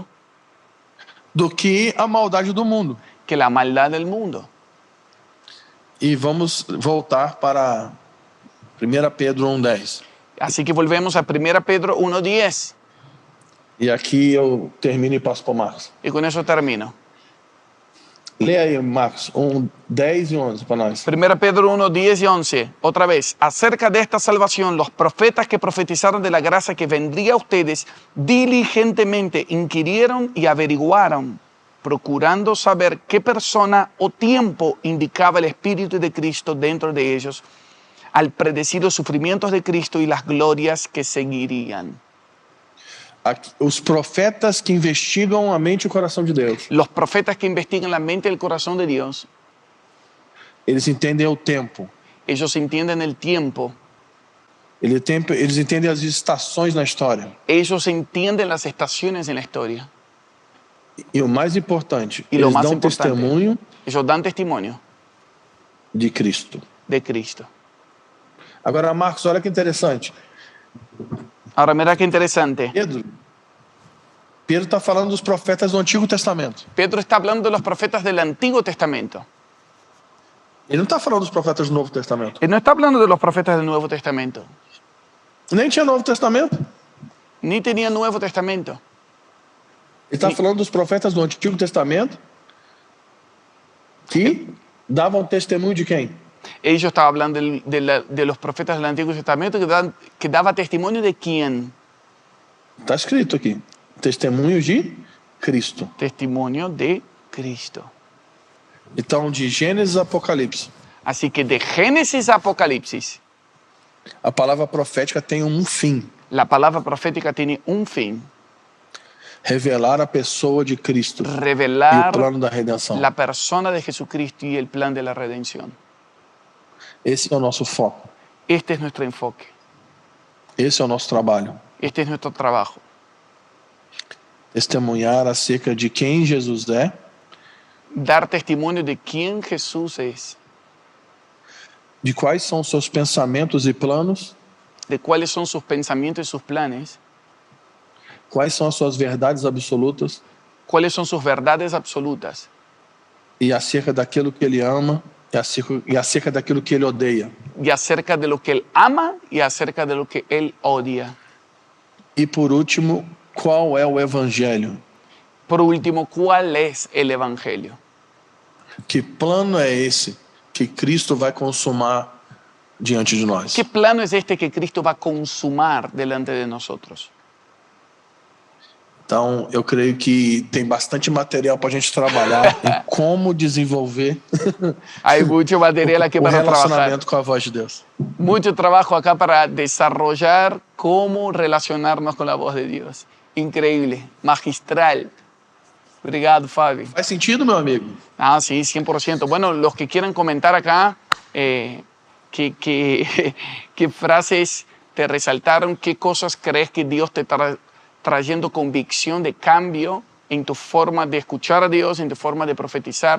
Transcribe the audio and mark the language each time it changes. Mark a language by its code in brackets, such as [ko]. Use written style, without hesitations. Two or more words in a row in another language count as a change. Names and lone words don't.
[pt] do que a maldade do mundo. [es] que la maldad del mundo. [pt] E vamos voltar para 1 Pedro 1,10. [es] Así que volvemos a 1 Pedro 1:10 [pt] E aqui eu termino e passo para o Marcos. [es] y con eso termino. [pt] Leia aí, Marcos, 10 e 11 para nós. [es] 1 Pedro 1:10 y 11. Otra vez, acerca de esta salvación, los profetas que profetizaron de la gracia que vendría a ustedes diligentemente inquirieron y averiguaron, procurando saber qué persona o tiempo indicaba el Espíritu de Cristo dentro de ellos, al predecir los sufrimientos de Cristo y las glorias que seguirían. [pt] Aqui, os profetas que investigam a mente e o coração de Deus, [es] Los profetas que investigan la mente y el corazón de Dios, [pt] Eles entendem o tempo. [es] Ellos entienden el tiempo. [pt] Eles entendem as estações na história. [es] Ellos entienden las estaciones en la historia. [pt] E o mais importante, [es] Y lo [pt] eles [es] más [pt] dão [es] importante, [pt] testemunho [es] ellos dan testimonio [pt] de Cristo. [es] de Cristo. [pt] Agora, Marcos, olha que interessante. [es] Ahora mira qué interesante. [pt] Pedro está falando dos profetas do Antigo Testamento. [es] Pedro está hablando de los profetas del Antiguo Testamento. [pt] Ele não está falando dos profetas do Novo Testamento. [es] Él no está hablando de los profetas del Nuevo Testamento. [pt] Nem tinha Novo Testamento. [es] Ni tenía Nuevo Testamento. [pt] Ele está falando dos profetas do Antigo Testamento que davam testemunho de quem? [es] Ellos estaban hablando de los profetas del Antiguo Testamento que daba testimonio de quién. [pt] Está escrito aqui. Testemunho de Cristo. [es] Testimonio de Cristo. [pt] Então, de Gênesis a Apocalipse, [es] Así que de Génesis a Apocalipsis, [pt] a palavra profética tem um fim. [es] la palabra profética tiene un fin. [pt] Revelar a pessoa de Cristo e o [es] Revelar [pt] plano da redenção. [es] la persona de Jesucristo y el plan de la redención. [pt] Esse é o nosso foco. [es] Este es nuestro enfoque. [pt] Esse é o nosso trabalho. [es] Este es nuestro trabajo. [pt] Testemunhar acerca de quem Jesus é, [es] Dar testimonio de quién Jesús es, [pt] de quais são os seus pensamentos e planos, [es] de cuáles son sus pensamientos y sus planes, [pt] quais são as suas verdades absolutas [es] cuáles son sus verdades absolutas [pt] e acerca daquilo que ele ama e acerca daquilo que ele odeia. [es] y acerca de lo que Él ama y acerca de lo que Él odia. [pt] E por último, qual é o evangelho? [es] Por último, ¿cuál es el Evangelio? [pt] Que plano é esse que Cristo vai consumar diante de nós? [es] ¿Qué plano es este que Cristo va a consumar delante de nosotros? [pt] Então, eu creio que tem bastante material para a gente trabalhar em como desenvolver [es] Hay mucho material aquí [pt] o [es] para trabajar. [pt] relacionamento com a voz de Deus. [es] Mucho trabajo acá para desarrollar cómo relacionarnos con la voz de Dios. Increíble, magistral. [pt] Obrigado, Fábio. Faz sentido, meu amigo? [es] Ah, sí, 100%. Bueno, los que quieran comentar acá, ¿qué frases te resaltaron? ¿Qué cosas crees que Dios te está trayendo convicción de cambio en tu forma de escuchar a Dios, en tu forma de profetizar?